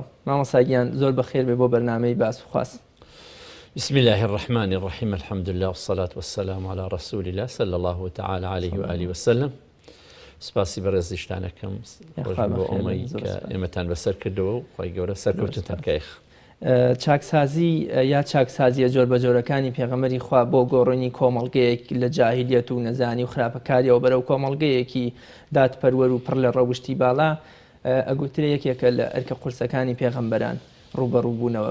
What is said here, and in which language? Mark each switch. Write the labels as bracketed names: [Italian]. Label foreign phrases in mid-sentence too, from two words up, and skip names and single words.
[Central Kurdish] مامۆستاگیان زۆر بەخێر بێ بۆ بەرنامەی باسوخواست. [Arabic] بسم الله الرحمن الرحيم الحمد لله والصلاة والسلام على رسول الله صلى الله تعالى عليه وآله وسلم. [Central Kurdish] سپاسی بەڕێز دیشتانەکەم بۆ ئەوەی کە ئێمەتان بەسەر کردەوە و خۆی گەورە سەرکەوتنتان کەیخ. چاکسازی یا چاکسازیە جۆربەجۆرەکانی پێغەمبەری خوا بۆ گۆڕینی کۆمەڵگەیەک لە جاهیلیەت و نەزانی و خراپەکاریەوە بەرەو کۆمەڵگەیەکی دادپەروەر و پڕ لە ڕەوشتی باڵا ئەگوترێ یەکێکە لە ئەرکە قورسەکانی پێغەمبەران ڕوبەڕووبوونەوە.